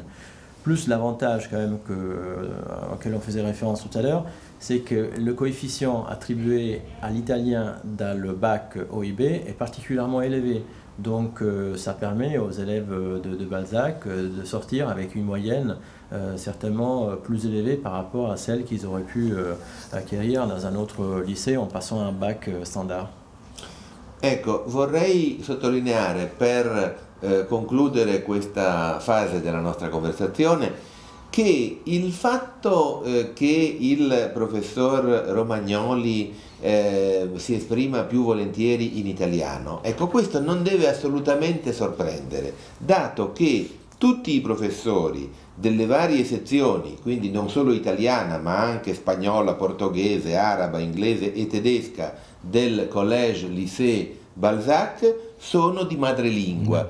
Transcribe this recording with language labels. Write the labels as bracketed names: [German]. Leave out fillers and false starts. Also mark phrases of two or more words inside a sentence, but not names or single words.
[French] Plus l'avantage quand même auquel on faisait référence tout à l'heure, c'est que le coefficient attribué à l'italien dans le bac OIB est particulièrement élevé. Donc ça permet aux élèves de Balzac de sortir avec une moyenne certainement plus élevée par rapport à celle qu'ils auraient pu acquérir dans un autre lycée en passant un bac standard. [Italian] Ecco, vorrei sottolineare per concludere questa fase della nostra conversazione che il fatto che il professor Romagnoli si esprima più volentieri in italiano, ecco, questo non deve assolutamente sorprendere, dato che tutti i professori delle varie sezioni, quindi non solo italiana ma anche spagnola, portoghese, araba, inglese e tedesca del Collège Lycée Balzac sono di madrelingua.